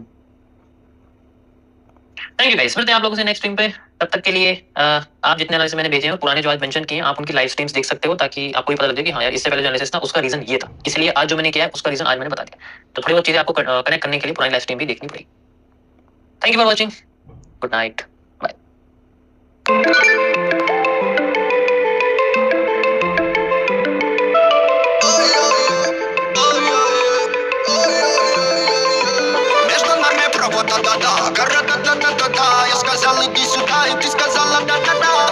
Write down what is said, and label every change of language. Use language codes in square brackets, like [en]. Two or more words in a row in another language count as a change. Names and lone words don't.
[en] thank you guys, [hi] मिलते हैं आप लोगों से [en] next stream [hi] पे। तब तक के लिए आप जितने एनालिसिस मैंने भेजे हैं पुराने जो आज मेंशन किए हैं, आप उनकी [en] live streams [hi] देख सकते हो, ताकि आपको ये पता लगे कि हाँ यार इससे पहले जो एनालिसिस था उसका रीजन ये था, इसलिए आज जो मैंने किया है उसका रीजन आज मैंने बता दिया। तो थोड़ी बहुत चीजें आपको कनेक्ट करने के लिए पुरानी [en] live stream [hi] भी देखनी पड़ेगी। [en] thank you for watching, good night, bye. [ru] Я сказал иди сюда, и ты сказала да-да-да.